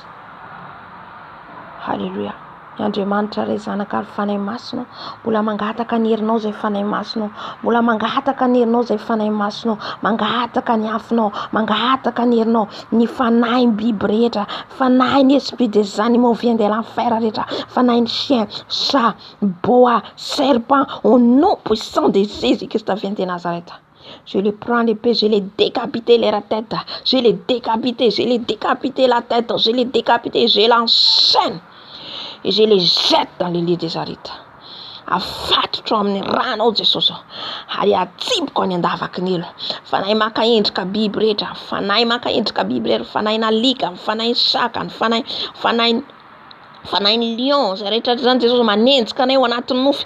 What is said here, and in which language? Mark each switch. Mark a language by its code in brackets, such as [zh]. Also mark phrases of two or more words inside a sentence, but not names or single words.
[mg] Halleluja. Ny Andriamanitra ray zanaka ary fanahy masino, mbola mangataka ny herinao izay fanahy masino, mbola mangataka ny herinao izay fanahy masino, mangataka ny afinao, mangataka ny herinao, ny fanahy ny biby rehetra, fanahy ny [fr] esprit des animaux vient de l'enfer [mg] rehetra, fanahy ny [fr] chien, chat, boa, serpent, au nom puissant de Jésus-Christ vient de Nazareth. Je les prends l'épée, je les décapite leur tête, je les décapite la tête, je les décapite, je l'enchaîne et je les jette dans les lits des arides. [mg] Afatotra amin'ny rano Jesosy. Ary atsiboko any andavakin'ilo. Fanahy maka endrika biby rehetra, fanahy maka endrika biby rehetra, fanahy nalika, fanahy saka, fanahy ny lion, zay rehetra zany Jesosy manenjika anay ao anatin'ny nofy.